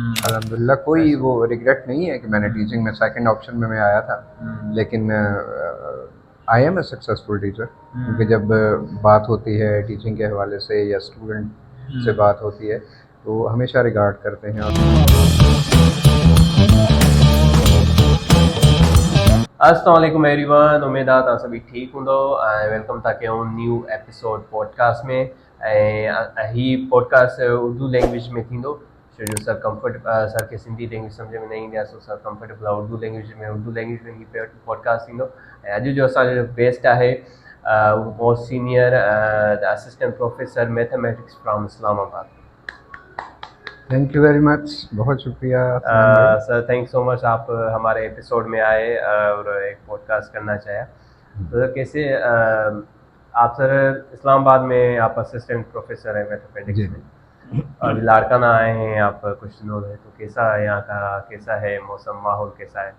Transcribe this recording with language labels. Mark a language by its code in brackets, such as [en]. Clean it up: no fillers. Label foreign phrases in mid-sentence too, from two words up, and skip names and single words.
[ur] الحمدللہ، کوئی وہ ریگریٹ نہیں ہے کہ میں نے ٹیچنگ میں [en] second option [ur] میں میں آیا تھا، لیکن [en] I am a successful teacher. [ur] کیونکہ جب بات ہوتی ہے ٹیچنگ کے حوالے سے یا اسٹوڈنٹ سے بات ہوتی ہے تو ہمیشہ ریگارڈ کرتے ہیں. [ar] السلام علیکم [sd] एवरीवन, उम्मीद आहे तव्हां सभी ठीक हूंदो ऐं वेलकम था कयूं [en] new episode podcast [sd] में। ऐं ही पॉडकास्ट उर्दू लैंग्वेज में थींदो, छो जो सर सर खे सिंधी लैंग्वेज सम्झ में न ईंदी आहे, सो सर कंफर्टेबल आहे उर्दू लैंग्वेज में ही पॉडकास्ट थींदो। ऐं अॼु जो असांजो बेस्ट आहे [en] most senior assistant professor mathematics from Islamabad. thank you very much, [ur] بہت شکریہ افنان بھائی. सर [en] thank so much, [ur] آپ ہمارے ایپیسوڈ میں آئے اور ایک پوڈکاسٹ کرنا چاہے. تو سر کیسے آپ سر اسلام آباد میں آپ [en] assistant professor [ur] ہیں میتھمیٹکس میں، ابھی لاڑکانہ آئے ہیں آپ کچھ دنوں میں، تو کیسا ہے یہاں کا، کیسا ہے موسم، ماحول کیسا ہے?